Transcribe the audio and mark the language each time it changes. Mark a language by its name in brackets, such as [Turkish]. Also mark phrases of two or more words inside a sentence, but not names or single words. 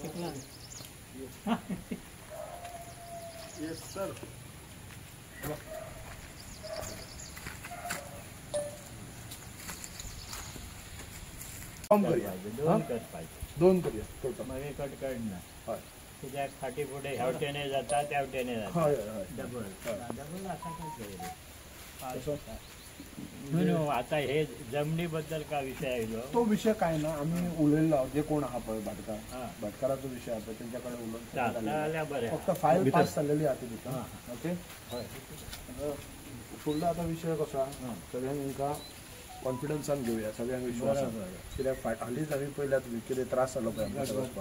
[English] Yes sir. [Marathi] दोन करूया टोटल. मग कट काढणं [Konkani] हय [Marathi] तुझ्या फाटी पुढे ह्यावटेने जाता त्यावटेने जाता [Konkani] हय हय [Marathi] डबल डबल असा काय तसं. म्हणून आता हे जमिनीबद्दल का विषय आहे [Konkani] तो विषय काय ना आम्ही उलयलो जे कोण आहा पळय भाटकार हा. [Marathi] भाटकाराचो विषय आता त्यांच्याकडे जाता [Konkani] उलयलो आल्या बऱ्या फक्त फायल पास जाल्लेली आता तिथं. हा. ओके हय फुडलो आता विषय कसा सगळ्यांक तांकां कॉन्फिडन्सान घेवया सगळ्यांक विश्वास बरोबर. कित्याक हालींच आमी पळयल्यात कितें त्रास जालो पळय आमकां वचपाक.